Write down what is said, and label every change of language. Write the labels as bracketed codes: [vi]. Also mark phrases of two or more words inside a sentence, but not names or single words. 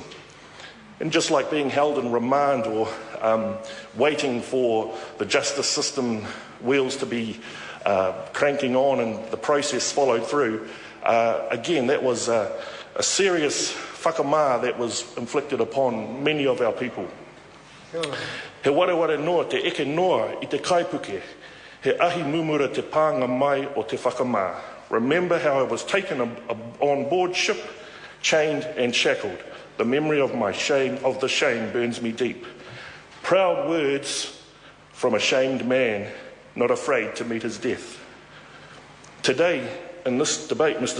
[en] And just like being held in remand or waiting for the justice system wheels to be cranking on and the process followed through, again, that was a serious whakamā that was inflicted upon many of our people. [mi] He ware noa te eke noa I te kaipuke, he ahi mumura te pānga mai o te whakamā. [en] Remember how I was taken on board ship, chained and shackled. The memory of the shame burns me deep. Proud words from a shamed man, not afraid to meet his death. Today, in this debate, Mr.